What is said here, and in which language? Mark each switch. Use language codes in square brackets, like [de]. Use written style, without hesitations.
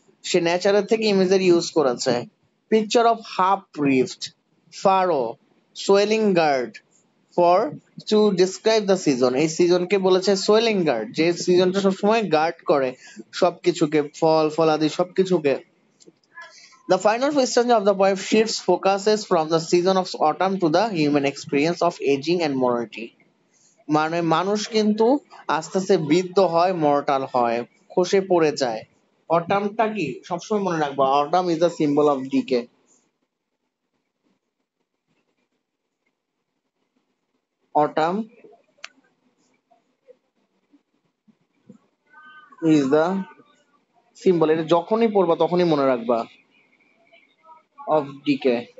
[bn] সে নেচারের থেকে imagery use করেছে। [en] Picture of half reaped, furrow, swelling gourd for to describe the season. [bn] এই সিজনকে বলেছে সোয়েলিং গার্ড, যে সিজনটা সবসময় গার্ড করে সবকিছুকে, ফল ফলাদি সবকিছুকে। [en] The final question of the poem shifts focuses from the season of autumn to the human experience of aging and mortality. [bn] মানে মানুষ কিন্তু আস্তে আস্তে বৃদ্ধ হয়, মর্টাল হয়, খসে পড়ে যায়। অটামটা কি সবসময় মনে রাখবা, [en] Autumn is the symbol of decay. Autumn is the symbol, [bn] এটা যখনই পড়বা তখনই মনে রাখবা, [en] Of decay.